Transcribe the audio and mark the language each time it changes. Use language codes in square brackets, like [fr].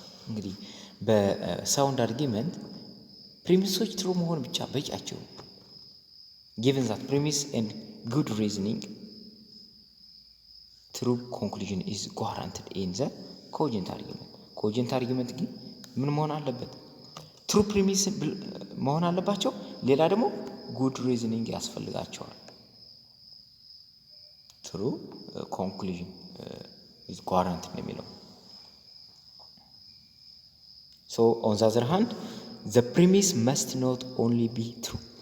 [am] እንግዲህ በሳውንድ አርጊመንት ፕሪሚሶች ትሩ መሆን ብቻ በቂያቸው። [en] given that premise and good reasoning true conclusion is guaranteed in the cogent argument. [am] cogent argument ግን ምን መሆን አለበት? [en] true premise [am] መሆን አለባቸው። ሌላ ደግሞ [en] good reasoning [am] ያስፈልጋቸዋል። [en] true conclusion is guaranteed [am] የሚለው [en] so on the other hand the premise must not only be true